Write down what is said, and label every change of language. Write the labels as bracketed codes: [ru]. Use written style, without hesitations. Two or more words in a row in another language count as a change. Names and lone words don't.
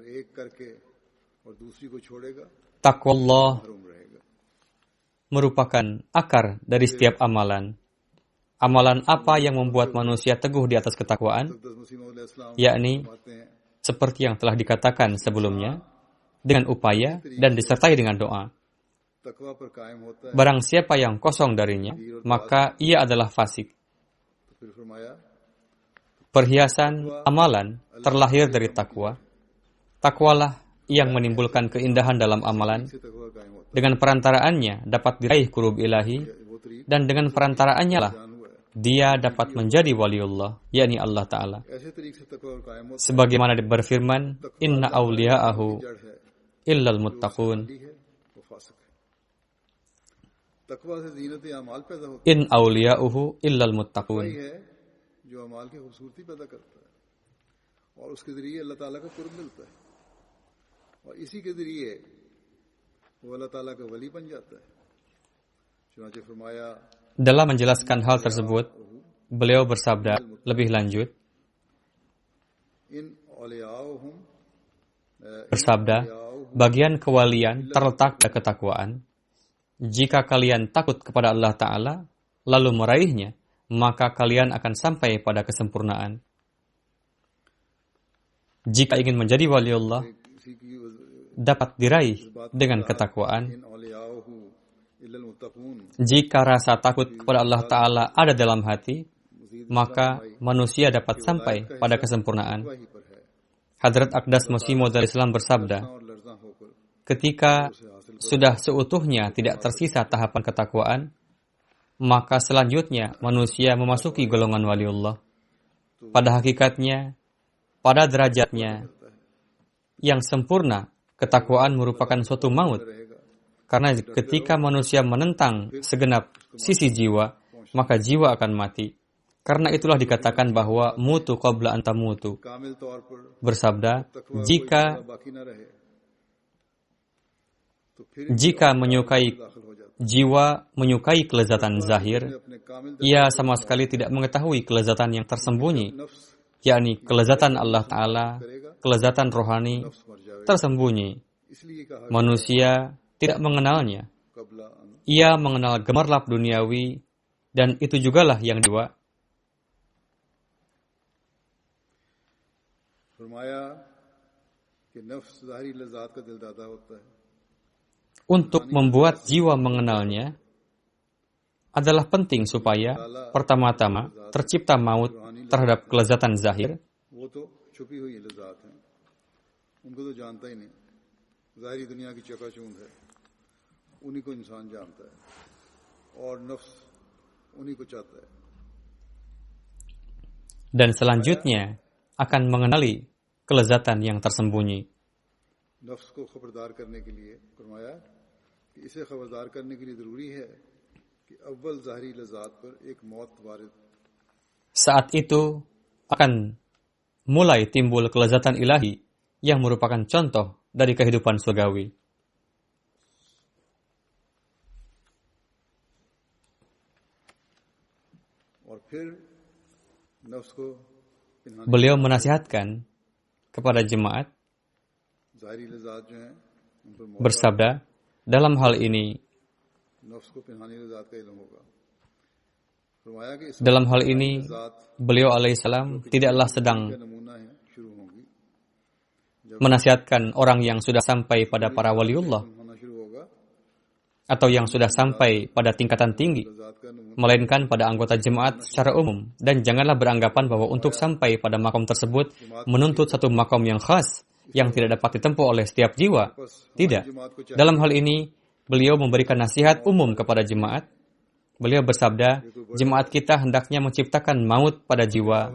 [id] Taqwallah merupakan akar dari setiap amalan. Amalan apa yang membuat manusia teguh di atas ketakwaan? Yakni, seperti yang telah dikatakan sebelumnya, dengan upaya dan disertai dengan doa. [ur] تقویٰ پر قائم ہوتا ہے. [id] Barang siapa yang kosong darinya, maka ia adalah fasik. [ur] تو پھر فرمایا [id] Perhiasan amalan terlahir dari takwa. Takwalah yang menimbulkan keindahan dalam amalan. [ur] سے تقویٰ قائم ہوتا [id] Dengan perantaraannya dapat diraih qurub ilahi, [ur] ہے۔ وہ طریق [id] dan dengan perantaraannya lah [ur] جان ہوا ہے. [id] dia dapat menjadi waliullah, yakni Allah Ta'ala. [ur] ایسے طریق سے تقویٰ اور قائم ہوتا [id] Sebagaimana berfirman, [ar] إن أولياؤه [ur] ہے۔ جڑ ہے [ar] إلا المتقون. [ur] لی ہے وہ فاسق ہے. تقویٰ سے زینت اعمال پیدا ہوتی [ar] إن أولياؤه إلا المتقون. [ur] ہے جو اعمال کی خوبصورتی پیدا کرتا ہے اور اس کے ذریعے اللہ تعالیٰ کا قرب ملتا ہے اور اسی کے ذریعے وہ اللہ تعالیٰ کا ولی بن جاتا ہے. چنانچہ فرمایا [id] Dalam menjelaskan hal tersebut, beliau bersabda lebih lanjut, [ar] إن أولياؤهم [id] bersabda, bagian kewalian terletak pada ketakwaan. Jika kalian takut kepada Allah Ta'ala, lalu meraihnya, maka kalian akan sampai pada kesempurnaan. Jika ingin menjadi waliullah, [ur] کسی کی [id] dapat diraih dengan ketakwaan. [ar] إن أولياؤه إلا المتقون [id] Jika rasa takut kepada Allah Ta'ala ada dalam hati, maka manusia dapat sampai pada kesempurnaan. [ur] وہی پر ہے [id] Hadrat Aqdas Masih Maud Islam bersabda, [ur] اور لرزہ ہو کر [id] ketika sudah seutuhnya tidak tersisa tahapan ketakwaan, maka selanjutnya manusia memasuki golongan waliullah. Pada hakikatnya, pada derajatnya yang sempurna, ketakwaan merupakan suatu maut. Karena ketika manusia menentang segenap sisi jiwa, maka jiwa akan mati. Karena itulah dikatakan bahwa [ar] موتوا قبل أن تموتوا. [ur] کامل طور پر [id] Bersabda, [ur] تقویٰ [id] jika [ur] باقی نہ رہے تو پھر [id] jiwa menyukai kelezatan zahir, [ur] اپنے کامل [id] ia sama sekali tidak mengetahui kelezatan yang tersembunyi, [ur] نفس [id] yakni kelezatan Allah Ta'ala, kelezatan rohani [ur] نفس مر جائے [id] tersembunyi. [ur] اس لیے کہا [id] Manusia tidak mengenalnya. [ur] قبل [id] Ia mengenal gemerlap duniawi, dan itu jugalah yang dua. [ur] فرمایا کہ نفس ظاہری لذات کا دلدادہ ہوتا ہے [id] Untuk membuat jiwa mengenalnya, adalah penting supaya pertama-tama tercipta maut terhadap kelezatan zahir. [ur] وہ تو چھپی ہوئی لذات ہیں ان کو تو جانتا ہی نہیں ظاہری دنیا کی چکاچوند ہے انہی کو انسان جانتا ہے اور نفس انہی کو چاہتا ہے [id] Dan selanjutnya akan mengenali kelezatan yang tersembunyi. [ur] نفس کو خبردار کرنے کے لیے فرمایا کہ اسے خبردار کرنے کے لیے ضروری ہے کہ اول ظاہری لذات پر ایک موت وارد [id] Saat itu akan mulai timbul kelezatan ilahi yang merupakan contoh dari kehidupan surgawi. [ur] اور پھر نفس کو پنہانے [id] Beliau menasihatkan kepada jemaat, [ur] ظاہری لذات جو ہیں ان پر موت [id] bersabda, dalam hal ini, [ur] نفس کو پنہانے لذات کا علم ہوگا فرمایا کہ اس [id] dalam hal ini, [ur] لذات [id] beliau alaihissalam tidaklah sedang [ur] کا نمونہ ہے شروع ہوں گی [id] menasihatkan orang yang sudah sampai pada para waliullah [ur] ہونا شروع ہوگا [id] atau yang sudah sampai pada tingkatan tinggi, [ur] لذات کا نمونہ [id] melainkan pada anggota jemaat secara umum. Dan janganlah beranggapan bahwa untuk sampai pada makom tersebut menuntut satu makom yang khas yang tidak dapat ditempuh oleh setiap jiwa. Tidak. Dalam hal ini, beliau memberikan nasihat umum kepada jemaat. Beliau bersabda, jemaat kita hendaknya menciptakan maut pada jiwa.